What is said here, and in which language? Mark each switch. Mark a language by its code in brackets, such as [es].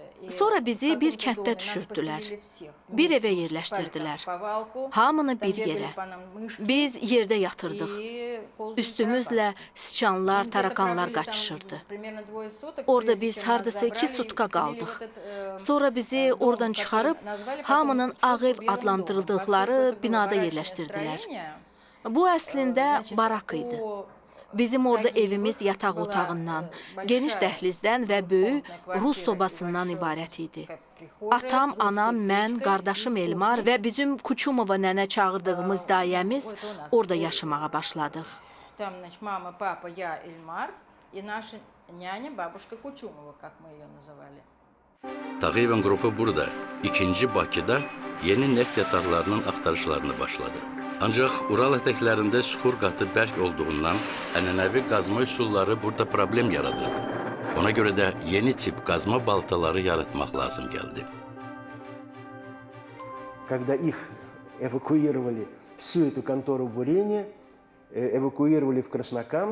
[az] Sonra bizi bir kənddə düşürdülər. Bir evə yerləşdirdilər. Hamını bir yerə. Biz yerdə yatırdıq. Üstümüzlə sıçanlar, tarakanlar qaçışırdı. Orada biz hardasa 2 sutka qaldıq. Sonra bizi oradan çıxarıb hamının ağ ev adlandırıldıqları binada yerləşdirdilər. Bu əslində barak idi. Bizim orada evimiz yataq otağından, geniş dəhlizdən və böyük Rus sobasından ibarət idi. Atam, anam, mən, qardaşım Elmar və bizim Kuçumova nənə çağırdığımız dayəmiz orada yaşamağa başladıq. [ru] Там, значит, мама, папа, я, Эльмар и наша няня, бабушка Кучумова, как мы ее называли. [az] Tağıyevin qrupu burada, 2-ci Bakıda yeni neft yataqlarının axtarışlarını başladı. Ancaq Ural ətəklərində süxur qatı bərk olduğundan ənənəvi qazma üsulları burada problem yaradırdı. Ona görə də yeni tip qazma baltaları yaratmaq lazım gəldi. [ru] Когда их эвакуировали, всю эту контору бурения, evakuировали в Краснокамск.